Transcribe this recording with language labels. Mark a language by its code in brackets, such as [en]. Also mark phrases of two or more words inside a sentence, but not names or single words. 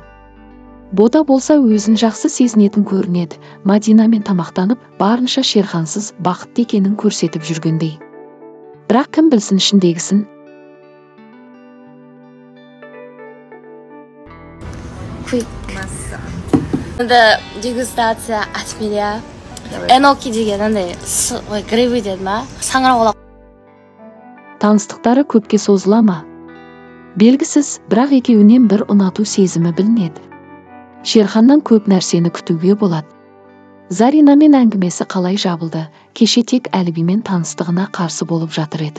[kk] Бота болса өзін жақсы сезінетін көрінеді, Мадинамен тамақтанып, барынша Шерхансыз бақытты екенін көрсетіп жүргендей. Бірақ кім білсін ішіндегісін? [ru] Да, дегустация от меня. [kk] Эноки дегенде, грибы деді ма? Саңырауқұлақ. Таныстықтары көпке созыла ма? Белгісіз, бірақ екеуінен бір ұнату сезімі білінеді. Шерханнан көп нәрсені күтуге болады. Заринамен әңгімесі қалай жабылды, кеше тек Әлібимен таныстығына қарсы болып жатыр еді.